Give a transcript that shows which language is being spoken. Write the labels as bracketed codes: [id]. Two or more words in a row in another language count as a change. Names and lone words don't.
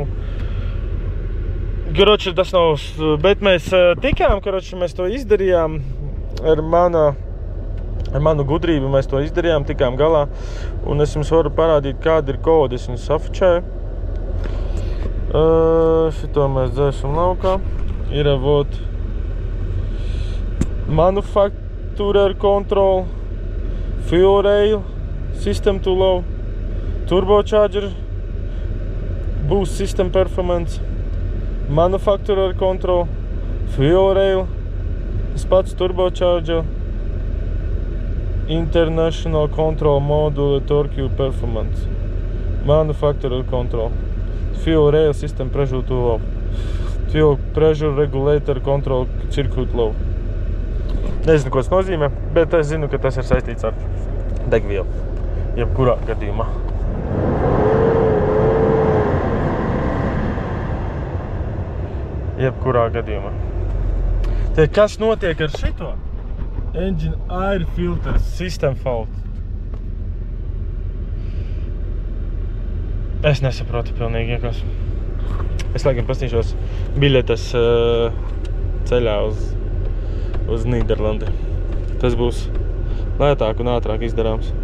[lv] Karoči, tas nav, bet mēs tikām, karoči, mēs to izdarījām ar manu gudrību, mēs to izdarījām, tikām galā. Un es jums varu parādīt, kāda ir kodi, es viņu safučēju. Šito mēs dzēšam laukā. [en] Ir avot manufacturer control, fuel rail, system to low, turbocharger, boost system performance, manufacturer control, fuel rail, [lv] tas pats [en] turbocharger, international control module, torque performance, manufacturer control, fuel rail system pressure to low, fuel pressure regulator control circuit low. [lv] Nezinu, ko tas nozīmē, bet es zinu, ka tas ir saistīts ar degvielu, jebkurā gadījumā. Jebkurā gadījumā. Te kas notiek ar šito? [en] Engine air filter system fault. [lv] Es nesaprotu pilnīgi iekas. Es laikam pastīšos biļetes ceļā uz Nīderlandi. Tas būs lētāk un ātrāk izdarāms.